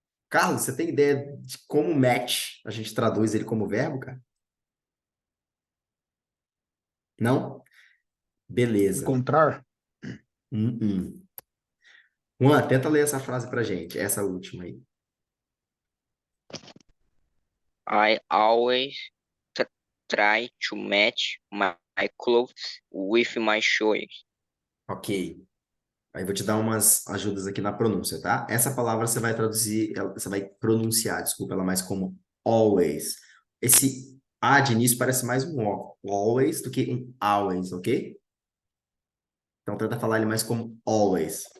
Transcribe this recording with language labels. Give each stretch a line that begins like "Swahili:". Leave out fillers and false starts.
Portuguese: Carlos, você tem ideia de como match a gente traduz ele como verbo, cara? Não? Beleza. Encontrar. Uh-uh. Juan, tenta ler essa frase pra gente, essa última aí.
English: I always try to match my clothes with my shoes. Ok.
Portuguese: Aí vou te dar umas ajudas aqui na pronúncia, tá? Essa palavra você vai traduzir, você vai pronunciar, desculpa, ela mais como always. Esse A de início parece mais um O, always, do que um always, ok? Então tenta falar ele mais como always.